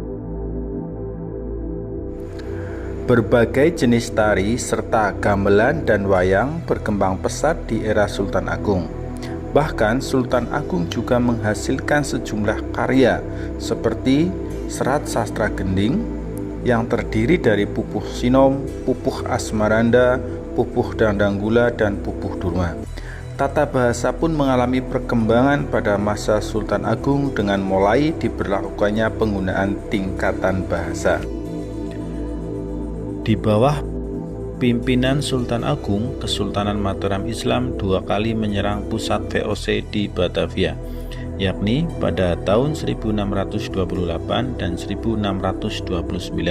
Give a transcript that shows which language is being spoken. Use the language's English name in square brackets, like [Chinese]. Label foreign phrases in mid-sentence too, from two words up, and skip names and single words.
[Indonesian] Berbagai jenis tari serta gamelan dan wayang berkembang pesat di era Sultan Agung. Bahkan Sultan Agung juga menghasilkan sejumlah karya seperti Serat Sastra Gending yang terdiri dari pupuh sinom, pupuh asmaranda, pupuh dandanggula, dan pupuh durma. Tata bahasa pun mengalami perkembangan pada masa Sultan Agung dengan mulai diberlakukannya penggunaan tingkatan bahasa. Di bawah pimpinan Sultan Agung, Kesultanan Mataram Islam dua kali menyerang pusat VOC di Batavia, yakni pada tahun 1628 dan 1629.